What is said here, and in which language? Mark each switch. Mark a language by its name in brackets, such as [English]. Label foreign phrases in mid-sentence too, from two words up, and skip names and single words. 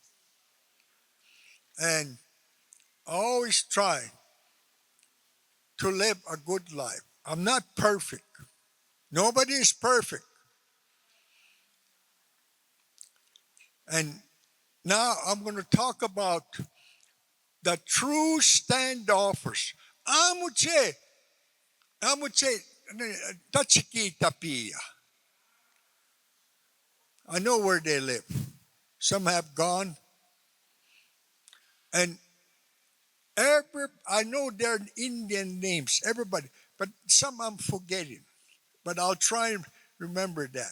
[English] And I always try to live a good life. I'm not perfect. Nobody is perfect. And now I'm going to talk about the true standoffers. Amuche, Tachikitapia. I know where they live. Some have gone. And I know their Indian names, everybody, but some I'm forgetting. But I'll try and remember that.